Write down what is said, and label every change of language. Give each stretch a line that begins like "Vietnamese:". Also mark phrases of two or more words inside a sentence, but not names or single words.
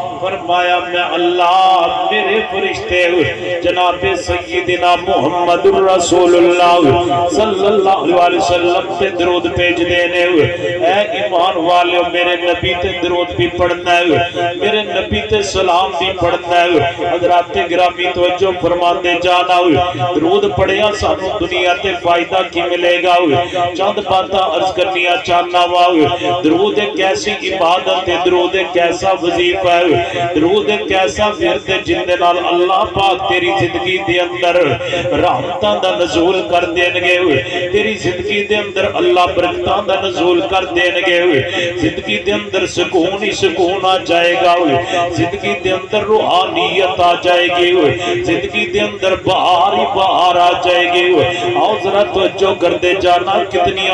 Punjabi: فرمایا میں اللہ میرے فرشتے جناب
Arabic: سیدنا محمد رسول اللہ صلی اللہ علیہ وسلم
Punjabi: پہ درود بھیج دینے اے ایمان والے میرے نبی تے درود بھی پڑھنا ہے میرے نبی تے سلام بھی پڑھنا ہے حضرات گرامی توجہ فرما دے جانا درود پڑھیا سانو دنیا تے فائدہ کی ملے گا چند باتاں عرض کرنیاں چاہنا وا درود ایک ایسی عبادت ہے درود ایک ایسا وظیفہ ہے درود ایک ایسا ورد ہے جن دے نال اللہ پاک تیری زندگی دے اندر رحمتاں دا نزول کر دین گے تیری زندگی دے اندر اللہ برکتاں دا نزول کر دین گے زندگی دے اندر سکون ہی سکون آ جائے گا زندگی دے اندر روحانیت آ جائے گی زندگی دے اندر بہار ہی بہار آ جائے گی آؤ ذرا توجہ کر دے جانا کتنی